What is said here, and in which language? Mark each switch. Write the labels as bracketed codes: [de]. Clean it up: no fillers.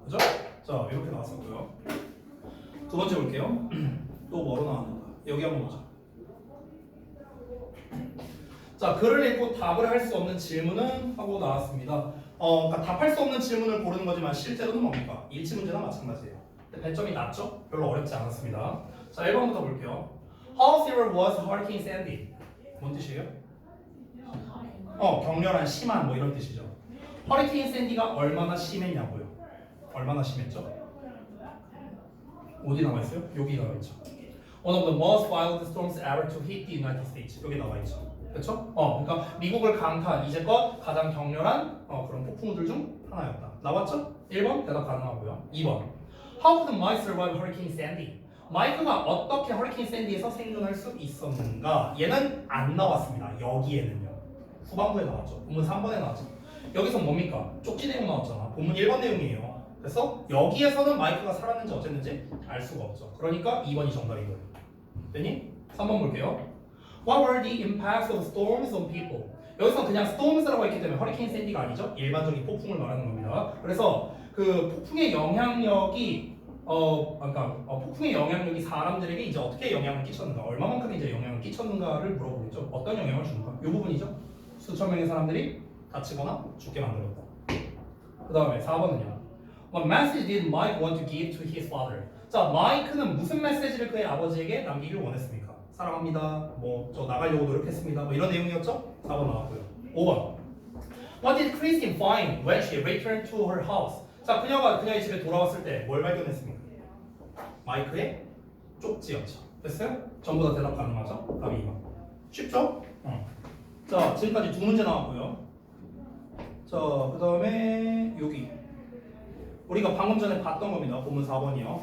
[ko] 그죠? 자, 이렇게 나왔었고요. 두 번째 볼게요. 또 뭐로 나왔는가? 여기 한번 보자. 자, 글을 읽고 답을 할 수 없는 질문은 하고 나왔습니다. 그러니까 답할 수 없는 질문을 고르는 거지만 실제로는 뭡니까? 일치 문제나 마찬가지예요. 근데 배점이 낮죠? 별로 어렵지 않았습니다. 자, 1번부터 볼게요. [en] How severe was Hurricane Sandy? [ko] 뭔 뜻이에요? 격렬한, 심한 뭐 이런 뜻이죠. 허리케인 샌디가 얼마나 심했냐고요? 얼마나 심했죠? 어디 나와 있어요? 여기 나와 있죠. [en] One of the most violent storms ever to hit the United States. [ko] 여기 나와 있죠. 그렇죠? 그러니까 미국을 강타한 이제껏 가장 격렬한 그런 폭풍우들 중 하나였다. 나왔죠? 1번 대답 가능하고요. 2번. [en] How could Mike survive Hurricane Sandy? [ko] 마이크가 어떻게 허리케인 샌디에서 생존할 수 있었는가? 얘는 안 나왔습니다. 여기에는요. 후반부에 나왔죠. 본문 3번에 나왔죠. 여기서 뭡니까? 쪽지 내용 나왔잖아. 본문 1번 내용이에요. 그래서 여기에서는 마이크가 살았는지 어쨌는지 알 수가 없죠. 그러니까 2번이 정답인 거예요. 됐니? 3번 볼게요. [en] What were the impacts of storms on people? [ko] 여기서 그냥 storms라고 했기 때문에 허리케인 샌디가 아니죠. 일반적인 폭풍을 말하는 겁니다. 그래서 그 폭풍의 영향력이 폭풍의 영향력이 사람들에게 이제 어떻게 영향을 끼쳤는가, 얼마만큼 이제 영향을 끼쳤는가를 물어보겠죠. 어떤 영향을 주는가? 이 부분이죠. 수천 명의 사람들이 다치거나 죽게 만들었다. 그 다음에 4번은요. [en] What message did Mike want to give to his father? [ko] 자, 마이크는 무슨 메시지를 그의 아버지에게 남기길 원했습니까? 사랑합니다. 뭐 저 나가려고 노력했습니다. 뭐 이런 내용이었죠? 4번 나왔고요. 5번. [en] What did Christine find when she returned to her house? [ko] 자, 그녀가 그녀의 집에 돌아왔을 때 뭘 발견했습니까? 마이크의 쪽지였죠. 됐어요? 전부 다 대답 가능하죠? 답이 2번. 쉽죠? 자, 지금까지 두 문제 나왔고요. 자, 그 다음에 여기 우리가 방금 전에 봤던 겁니다. 본문 4번이요.